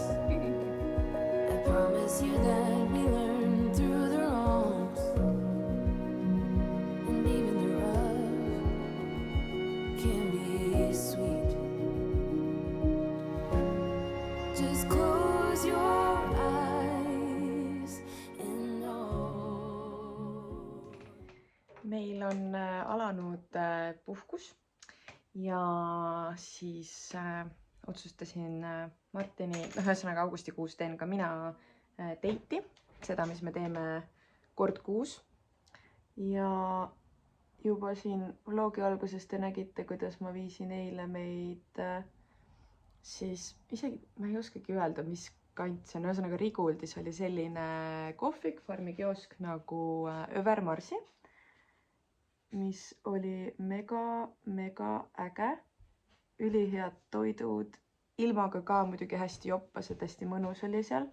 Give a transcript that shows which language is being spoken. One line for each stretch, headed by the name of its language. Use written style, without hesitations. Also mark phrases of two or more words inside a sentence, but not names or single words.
English: I promise you that we learn through the wrongs, and even the rough can be sweet. Just close your eyes and know.
Estonian: Meil on alanud puhkus ja siis otsustasin Martini, ühesõnaga augustikuus teen ka mina date'i, seda, mis me teeme kord kuus. Ja juba siin vlogi alguses te nägite, kuidas ma viisin eile meid siis isegi, ma ei oskagi öelda, mis kant see on, ühesõnaga Riguldis oli selline kohvik, farmikiosk nagu Övermarsi, mis oli mega äge, ülihead toidud, ilmaga ka muidugi hästi joppased, hästi mõnus oli seal.